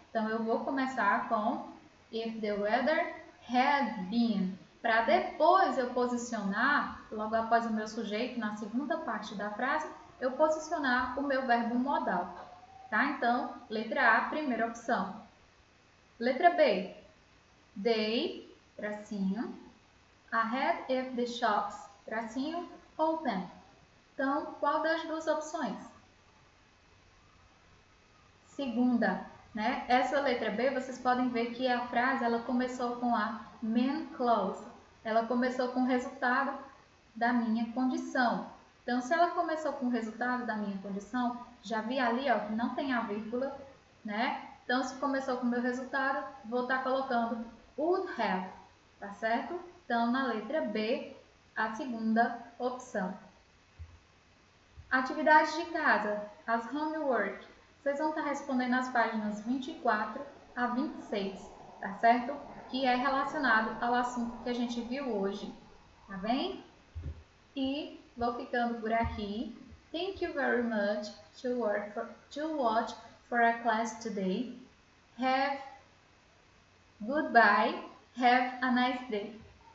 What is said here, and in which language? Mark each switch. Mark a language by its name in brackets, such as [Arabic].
[Portuguese] Então eu vou começar com [English] if the weather had been, [Portuguese] para depois eu posicionar, logo após o meu sujeito, na segunda parte da frase, eu posicionar o meu verbo modal, tá? Então, letra A, primeira opção. [English] Letra B, they, tracinho, ahead if the shops, tracinho, open. [Portuguese] Então, qual das duas opções? Segunda, né? Essa letra B, vocês podem ver que a frase ela começou com a main clause. Ela começou com o resultado da minha condição. Então, se ela começou com o resultado da minha condição, já vi ali ó, que não tem a vírgula, né? Então, se começou com o meu resultado, vou estar colocando would have, tá certo? Então, na letra B, a segunda opção. Atividades de casa, [English] as homework. [Portuguese] Vocês vão estar respondendo as páginas 24 a 26, tá certo? Que é relacionado ao assunto que a gente viu hoje, tá bem? E vou ficando por aqui. [English] Thank you very much to watch for a class today. Goodbye. Have a nice day.